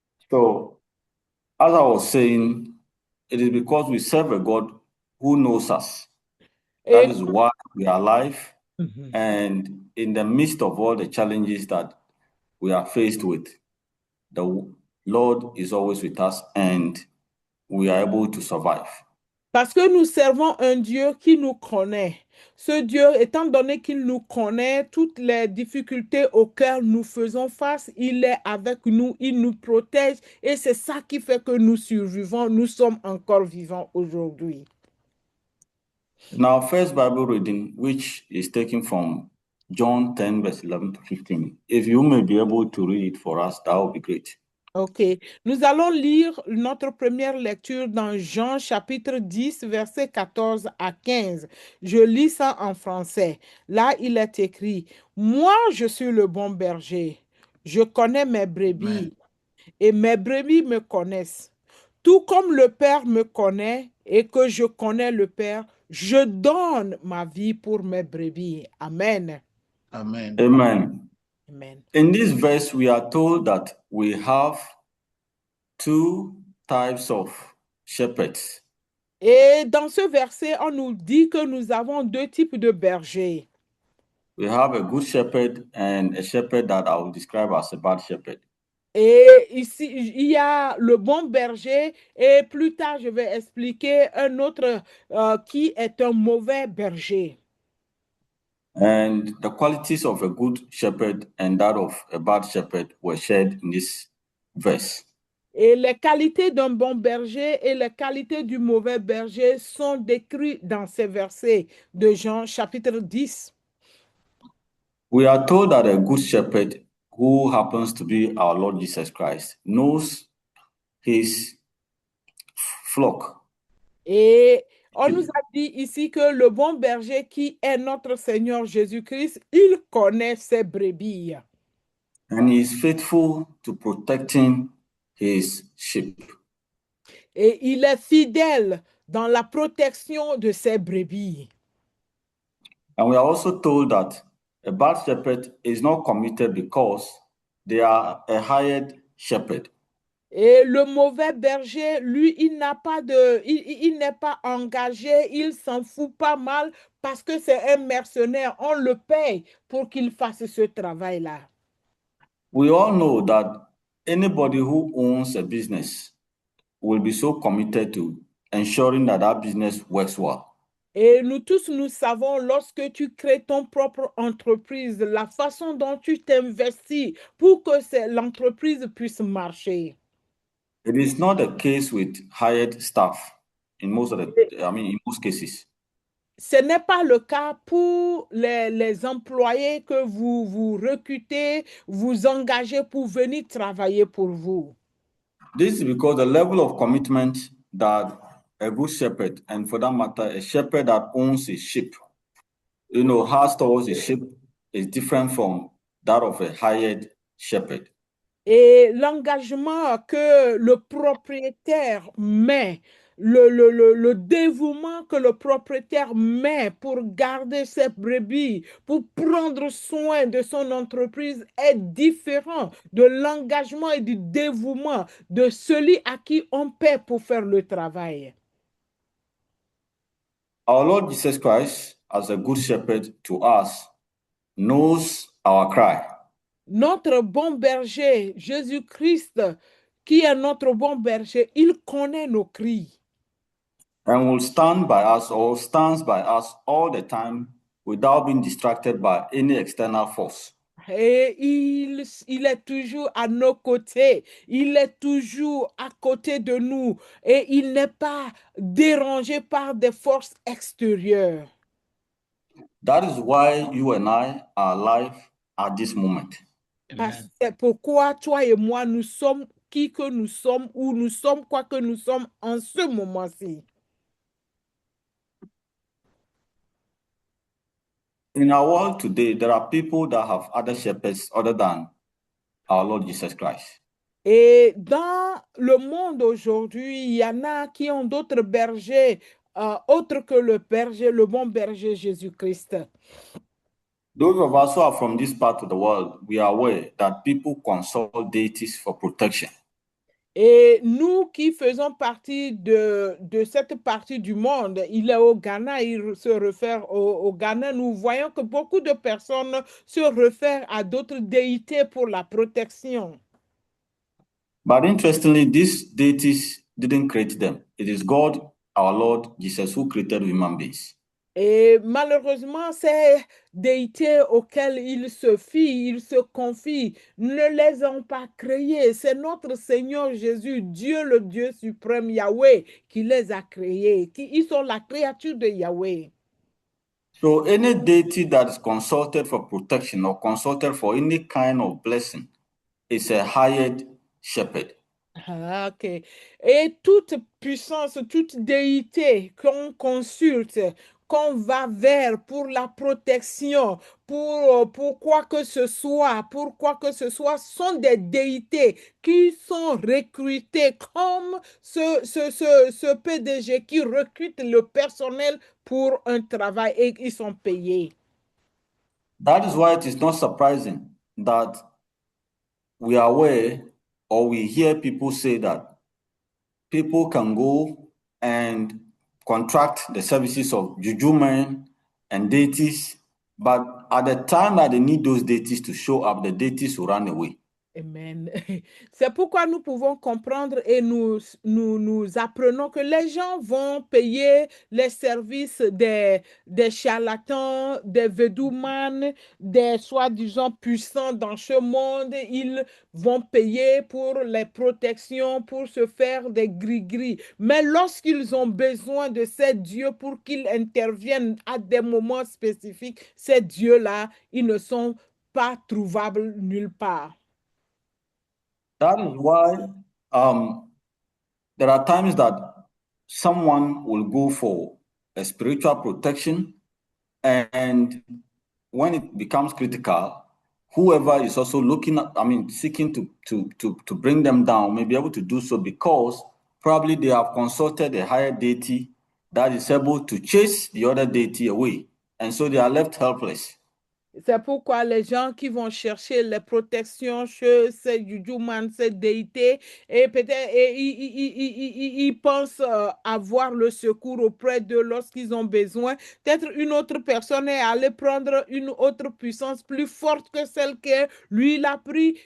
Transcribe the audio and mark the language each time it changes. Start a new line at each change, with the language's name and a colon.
English: so as I was saying, it is because we serve a God who knows us. That is why we are alive. And in the midst of all the challenges that we are faced with, the Lord is always with us and we are able to survive.
French: Parce que nous servons un Dieu qui nous connaît. Ce Dieu, étant donné qu'il nous connaît, toutes les difficultés auxquelles nous faisons face, il est avec nous, il nous protège et c'est ça qui fait que nous survivons, nous sommes encore vivants aujourd'hui.
English: In our first Bible reading, which is taken from John 10, verse 11 to 15, if you may be able to read it for us, that would be great.
French: Ok, nous allons lire notre première lecture dans Jean chapitre 10, versets 14 à 15. Je lis ça en français. Là, il est écrit, « Moi, je suis le bon berger. Je connais mes brebis et mes brebis me connaissent. Tout comme le Père me connaît et que je connais le Père, je donne ma vie pour mes brebis. » Amen. Amen. Amen. Amen.
English: In this verse, we are told that we have two types of shepherds.
French: Et dans ce verset, on nous dit que nous avons deux types de bergers.
English: We have a good shepherd and a shepherd that I will describe as a bad shepherd.
French: Et ici, il y a le bon berger et plus tard, je vais expliquer un autre qui est un mauvais berger.
English: And the qualities of a good shepherd and that of a bad shepherd were shared in this verse.
French: Et les qualités d'un bon berger et les qualités du mauvais berger sont décrites dans ces versets de Jean chapitre 10.
English: We are told that a good shepherd, who happens to be our Lord Jesus Christ, knows his flock.
French: Et on nous a dit ici que le bon berger qui est notre Seigneur Jésus-Christ, il connaît ses brebis.
English: And he is faithful to protecting his sheep.
French: Et il est fidèle dans la protection de ses brebis.
English: And we are also told that a bad shepherd is not committed because they are a hired shepherd.
French: Et le mauvais berger, lui, il n'a pas de, il n'est pas engagé, il s'en fout pas mal parce que c'est un mercenaire. On le paye pour qu'il fasse ce travail-là.
English: We all know that anybody who owns a business will be so committed to ensuring that that business works well.
French: Et nous tous, nous savons, lorsque tu crées ton propre entreprise, la façon dont tu t'investis pour que l'entreprise puisse marcher.
English: It is not the case with hired staff in most of in most cases.
French: Ce n'est pas le cas pour les employés que vous recrutez, vous engagez pour venir travailler pour vous.
English: This is because the level of commitment that a good shepherd, and for that matter, a shepherd that owns a sheep, has towards a sheep is different from that of a hired shepherd.
French: Et l'engagement que le propriétaire met, le dévouement que le propriétaire met pour garder ses brebis, pour prendre soin de son entreprise est différent de l'engagement et du dévouement de celui à qui on paie pour faire le travail.
English: Our Lord Jesus Christ, as a good shepherd to us, knows our cry.
French: Notre bon berger, Jésus-Christ, qui est notre bon berger, il connaît nos cris.
English: And will stand by us or stands by us all the time without being distracted by any external force.
French: Et il est toujours à nos côtés, il est toujours à côté de nous et il n'est pas dérangé par des forces extérieures.
English: That is why you and I are alive at this moment.
French: C'est pourquoi toi et moi, nous sommes qui que nous sommes ou nous sommes quoi que nous sommes en ce moment-ci.
English: In our world today, there are people that have other shepherds other than our Lord Jesus Christ.
French: Et dans le monde aujourd'hui, il y en a qui ont d'autres bergers autres que le berger, le bon berger Jésus-Christ.
English: Those of us who are from this part of the world, we are aware that people consult deities for protection.
French: Et nous qui faisons partie de cette partie du monde, il est au Ghana, il se réfère au Ghana, nous voyons que beaucoup de personnes se réfèrent à d'autres déités pour la protection.
English: But interestingly, these deities didn't create them. It is God, our Lord Jesus, who created human beings.
French: Et malheureusement, ces déités auxquelles ils se fient, ils se confient, ne les ont pas créés. C'est notre Seigneur Jésus, Dieu le Dieu suprême, Yahweh, qui les a créés. Ils sont la créature de Yahweh.
English: So any deity that is consulted for protection or consulted for any kind of blessing is a hired shepherd.
French: Ah, ok. Et toute puissance, toute déité qu'on consulte, qu'on va vers pour la protection, pour quoi que ce soit, sont des déités qui sont recrutées comme ce PDG qui recrute le personnel pour un travail et ils sont payés.
English: That is why it is not surprising that we are aware or we hear people say that people can go and contract the services of juju men and deities, but at the time that they need those deities to show up, the deities will run away. Amen.
French: C'est pourquoi nous pouvons comprendre et nous apprenons que les gens vont payer les services des charlatans, des védoumans, des soi-disant puissants dans ce monde. Ils vont payer pour les protections, pour se faire des gris-gris. Mais lorsqu'ils ont besoin de ces dieux pour qu'ils interviennent à des moments spécifiques, ces dieux-là, ils ne sont pas trouvables nulle part.
English: That is why there are times that someone will go for a spiritual protection, and when it becomes critical, whoever is also seeking to bring them down may be able to do so because probably they have consulted a higher deity that is able to chase the other deity away. And so they are left helpless.
French: C'est pourquoi les gens qui vont chercher les protections chez ces jujuman, ces déités, et peut-être ils pensent avoir le secours auprès d'eux lorsqu'ils ont besoin. Peut-être une autre personne est allée prendre une autre puissance plus forte que celle que lui il a pris.